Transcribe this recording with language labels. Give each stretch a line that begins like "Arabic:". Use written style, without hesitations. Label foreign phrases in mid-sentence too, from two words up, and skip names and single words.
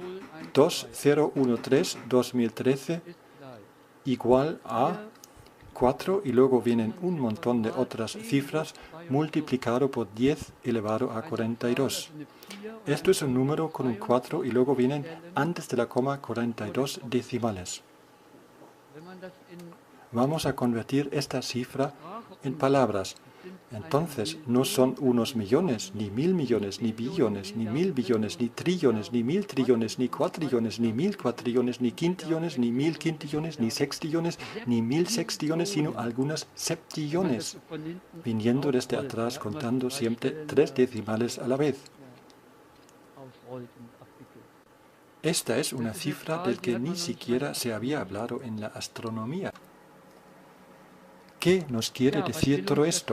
Spanish: 2013 igual a 4 y luego vienen un montón de otras cifras multiplicado por 10 elevado a 42. Esto es un número con un 4 y luego vienen antes de la coma 42 decimales. Vamos a convertir esta cifra en palabras. Entonces, no son unos millones, ni 1.000 millones, ni billones, ni 1.000 billones, ni trillones, ni 1.000 trillones, ni cuatrillones, ni 1.000 cuatrillones, ni quintillones, ni 1.000 quintillones, ni sextillones, ni 1.000 sextillones, sino algunas septillones, viniendo desde atrás contando siempre 3 decimales a la vez. Esta es una cifra del que ni siquiera se había hablado en la astronomía. ¿Qué nos quiere decir todo esto?